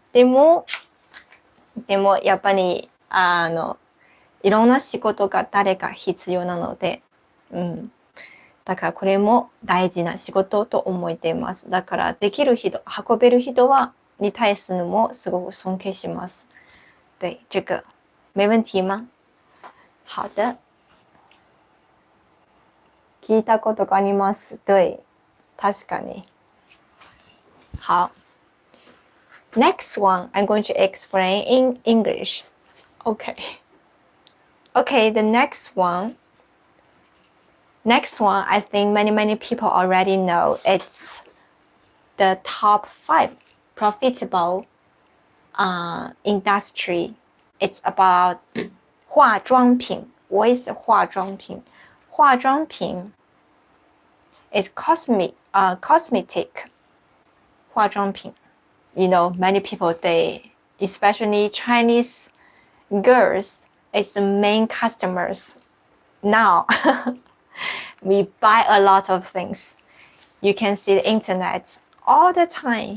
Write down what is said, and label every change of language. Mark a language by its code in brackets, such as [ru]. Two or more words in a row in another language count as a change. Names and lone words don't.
[ja] でもやっぱりいろんな仕事が誰か必要なので、だからこれも大事な仕事と思っています。だからできる人、運べる人に対するのもすごく尊敬します。 [zh] 对，这个没问题吗？好的。 [ja] 聞いたことがあります。对、確かに。 [en] 好。Next one, I'm going to explain in English. Okay. Okay, the next one, I think many people already know. It's the top 5 profitable industry. It's about 化妆品. What is 化妆品? 化妆品 is cosmetic. 化妆品. You know, many people, especially Chinese girls is the main customers now. We buy a lot of things. You can see the internet all the time.